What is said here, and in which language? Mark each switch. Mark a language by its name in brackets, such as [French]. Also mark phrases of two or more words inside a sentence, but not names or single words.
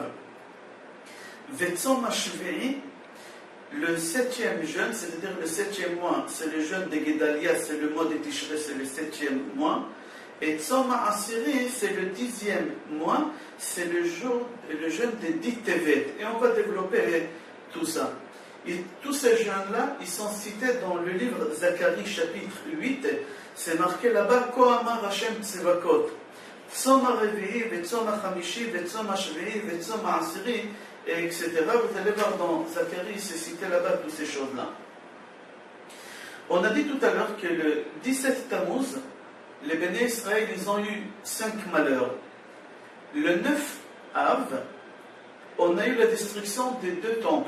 [Hebrew] וצום השביעי, [French] le septième jeûne, c'est-à-dire le septième mois, c'est le jeûne de Gedalia, c'est le mois de Tishrei, c'est le septième mois. Et [Hebrew] צום העשירי, [French] c'est le 10e mois, c'est le jeûne de Dit Tevet. Et on va développer tout ça. Et tous ces jeûnes-là, ils sont cités dans le livre Zacharie, chapitre 8. C'est marqué là-bas, [Hebrew] כה אמר השם צבקות. צום הרביעי וצום החמישי וצום השביעי וצום העשירי, [French] etc. Vous allez voir dans Zacharie, c'est cité là-bas toutes ces choses-là. On a dit tout à l'heure que le 17 Tammuz, les Béné Israël, ils ont eu 5 malheurs. Le 9 Av, on a eu la destruction des 2 temples.